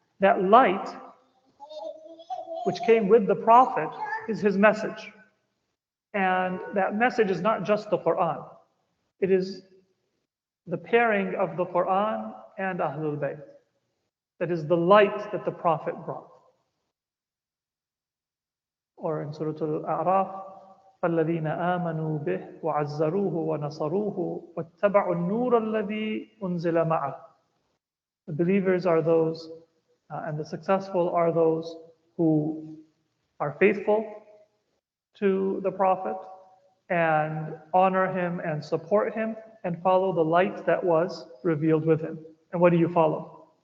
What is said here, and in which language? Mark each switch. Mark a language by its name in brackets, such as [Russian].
[English] That light, which came with the Prophet, is his message. And that message is not just the Quran. It is the pairing of the Quran and Ahlul Bayt. That is the light that the Prophet brought. Or in Surah Al-A'raf, [Arabic] فَالَّذِينَ آمَنُوا بِهِ وَعَزَّرُوهُ وَنَصَرُوهُ وَاتَّبَعُوا النُّورَ الَّذِي أُنزِلَ مَعَهُ. [English] The believers are those, and the successful are those who are faithful to the Prophet and honor him and support him and follow the light that was revealed with him. And what do you follow?